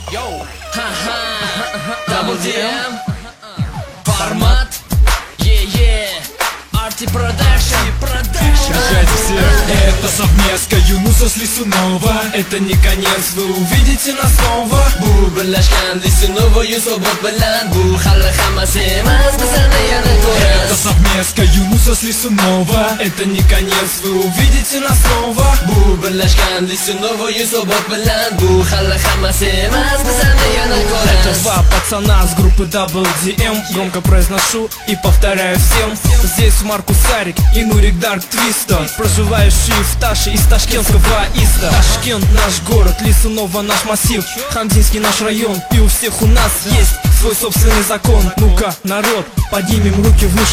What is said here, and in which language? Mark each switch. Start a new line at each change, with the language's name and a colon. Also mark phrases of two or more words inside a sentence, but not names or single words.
Russian: Double DM формат, Арти Продакшн. Встречайте всех, это совместка Юнуса с Лисунова. Это не конец, вы увидите нас снова.
Uzbek: Bu birlashgan Lisunova Yusobot bilan bu hali hammasi emas, bizani yana ko'rasiz.
Russian: Это совместка Юнуса с Лисунова. Это не конец, вы увидите нас снова.
Uzbek: Bu birlashgan Lisunova Yusobot bilan bu hali hammasi emas, bizani yana
Russian: Это
Uzbek: ko'rasiz.
Russian: два пацана с группы Double DM. Громко произношу и повторяю всем. Здесь Маркус Сарик и Нурик Дарк Твиста, проживающие в Таше из ташкентского Иста. Ташкент наш город, Лисунова наш массив, Хамзинский наш район. И у всех у нас есть свой собственный закон. Ну-ка, народ, поднимем руки выше.